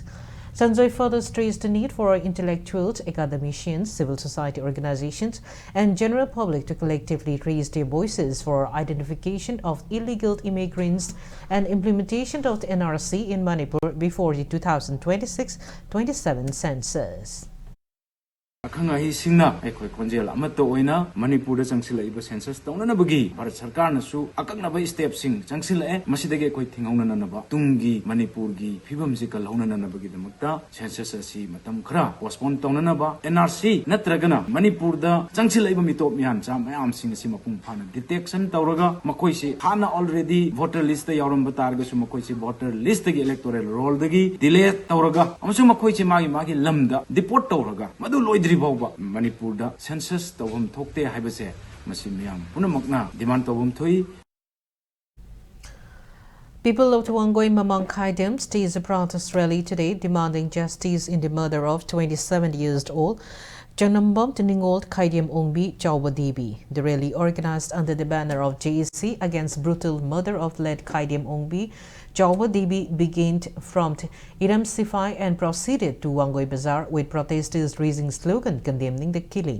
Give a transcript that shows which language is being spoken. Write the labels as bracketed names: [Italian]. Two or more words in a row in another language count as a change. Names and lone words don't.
[English] Sanjoy further stressed the need for intellectuals, academicians, civil society organizations, and general public to collectively raise their voices for identification of illegal immigrants and implementation of the NRC in Manipur before the 2026-27 census. [Manipuri] Akhangahi singna ekoi konjel amato oina Manipur da changsil iba census tawna bagi Bharat Sarkar na su akakna ba step sing changsil masidage ekoi thingawna na ba tungi Manipur gi phibam ji kalhawna na bagi damakta census asi matam khara postpone tawna na ba NRC natragana Manipur da changsil iba mitop mihan cha mayam sing asi mapung phana detection tawraga makoi se hana [English] already voter list [Manipuri] da yawram batarga su makoi se [English] voter list [Manipuri] gi [English] electoral roll [Manipuri] dagi delete tawraga amsu makoi se magi lamda deport tawraga madu loi Manipur da census tawam thokte haibase masimyam punamakna demand tawam thui. [English] People of Wangoi Mamang Khaidam staged a protest rally today demanding justice in the murder of 27-year-old Janambam Tiningol Khaidam Ongbi Chawbadibi. The rally, organized under the banner of JSC against brutal murder of late Khaidam Ongbi Chawbadibi, began from Iram Sifai and proceeded to Wangoi Bazaar, with protesters raising slogans condemning the killing.